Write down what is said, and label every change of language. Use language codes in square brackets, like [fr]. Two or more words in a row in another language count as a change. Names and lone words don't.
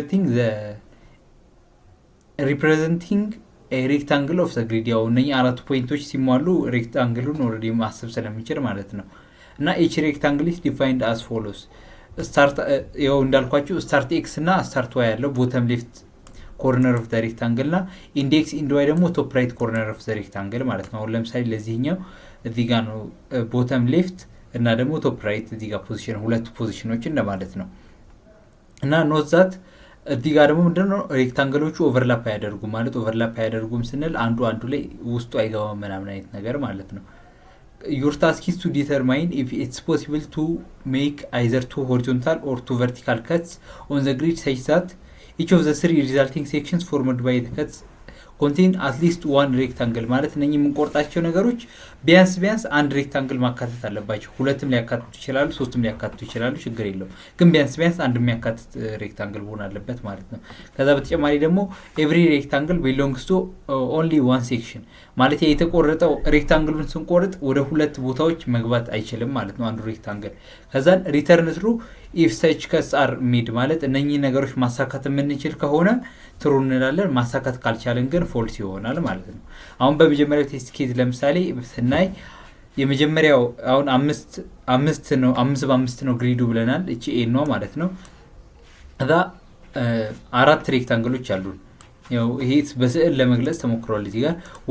[en] representing rectangle of the grid [am] ያው እነኚህ አራት ፖይንቶች ሲሟሉ ሬክታንግሉን ኦልሬዲ ማሰብ ስለሚችል ማለት ነው። እና [en] each rectangle is defined as follows start [am] ያው እንዳልኳችሁ [en] start x [am] እና [en] start y [am] ያለው [en] bottom left corner of the rectangle [am] እና [en] index end y [am] ደግሞ [en] top right corner of the rectangle [am] ማለት ነው። አሁን ለምሳሌ ለዚህኛው እዚህ ጋር ነው [en] bottom left [am] እና ደግሞ [en] top right [am] እዚህ ጋር ፖዚሽን ሁለት ፖዚሽኖች እንደማለት ነው። እና [en] note that [am] እዚህ ጋር ደግሞ ምንድነው ሬክታንግሎቹ ኦቨርላፕ አያደርጉም ማለት ኦቨርላፕ አያደርጉም ስንል አንዱ ላይ ውስጡ አይገባም ምናምን አይነት ነገር ማለት ነው። [en] Your task is to determine if it's possible to make either two horizontal or two vertical cuts on the grid such that each of the three resulting sections formed by the cuts contain at least one rectangle [am] ማለት እነኚህ የምንቆርጣቸው ነገሮች ቢያንስ አንድ ሬክታንግል ማካተት አለባቸው። ሁለትም ሊያካትቱ ይችላሉ፣ ሶስትም ሊያካትቱ ይችላሉ፣ ችግር የለውም። ግን ቢያንስ አንድ የሚያካትት ሬክታንግል መሆን አለበት ማለት ነው። ከዛ በተጨማሪ ደግሞ [en] every rectangle belongs to only one section [am] ማለት የተቆረጠው ሬክታንግሉን ስንቆርጥ ወደ ሁለት ቦታዎች መግባት አይችልም ማለት ነው አንዱ ሬክታንግል። ከዛን [en] return through if such cuts are made [am] ማለት እነኚህ ነገሮች ማሳካት የምንችል ከሆነ ትሩ እንላለን፣ ማሳካት ካልቻለን ግን ፎልስ ይሆናል ማለት ነው። አሁን በመጀመሪያው [en] test case [am] ለምሳሌ ስናይ የመጀመሪያው አሁን 5 በ5 ነው ግሪዱ ብለናል። እቺ ኤ ነው ማለት ነው። እዛ አራት ሬክታንግሎች አሉን። ያው ይሄ በስዕል ለመግለጽ ተሞክሯል። እዚህ ጋር